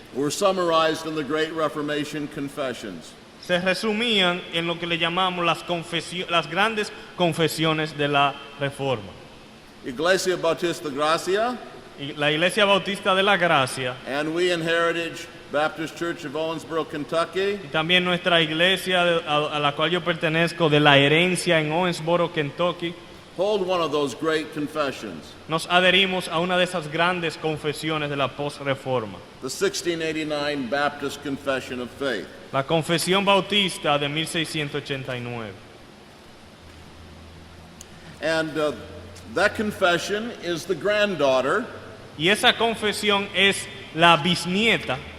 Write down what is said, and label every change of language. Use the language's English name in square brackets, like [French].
[English] were summarized in the Great Reformation Confessions. [Spanish] se resumían en lo que le llamamos las grandes confesiones de la Reforma. Iglesia Bautista Gracia, La Iglesia Bautista de la Gracia, [English] and we in Heritage Baptist Church of Owensboro, Kentucky, [Spanish] y también nuestra iglesia a la cual yo pertenezco, de la herencia en Owensboro, Kentucky, [English] hold one of those great confessions, [Spanish] nos adherimos a una de esas grandes confesiones de la post-reforma, [English] the 1689 Baptist Confession of Faith. [Spanish] la Confesión Bautista de 1689. [English] And that confession is the granddaughter [Spanish] Y esa confesión es la nieta